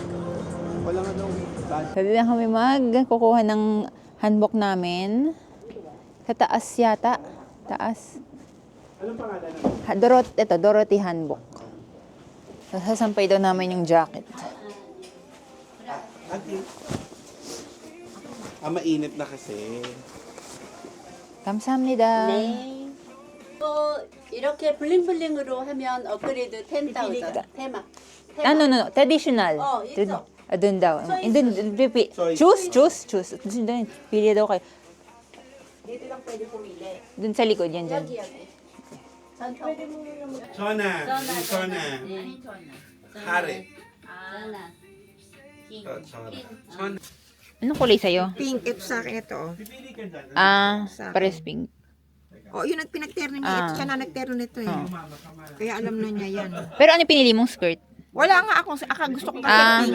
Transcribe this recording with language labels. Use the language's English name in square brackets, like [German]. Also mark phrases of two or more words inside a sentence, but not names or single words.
[Filipino] Pwede na kami kukuha ng hanbok namin. Sa taas yata. Taas. Anong pangalan naman? Dorothy Hanbok. Sasampay daw namin yung jacket. mainit na kasi. [Korean] 감사합니다. 네. 또 이렇게 블링블링으로 하면 업그레이드 10,000 테마. [English] No. Traditional. [Korean] 있어. [Filipino] Doon daw. Sorry. Choose. Doon, pili daw kayo. dito lang pwede pumili. Doon sa likod, yan dyan. [Korean] 여기. 전통. [Filipino] Chona. Chona. Hare. [Korean] 전화. [Filipino] Chona. Anong kulay sa'yo? Pink. Ito sa akin ito. Pipili ka dyan. Pares pink. Oh, yun ang pinagterno niya. Ito siya na nagterno nito eh. Kaya alam na niya yan. Pero ano pinili mong skirt? Wala nga akong, gusto ko kasi pink.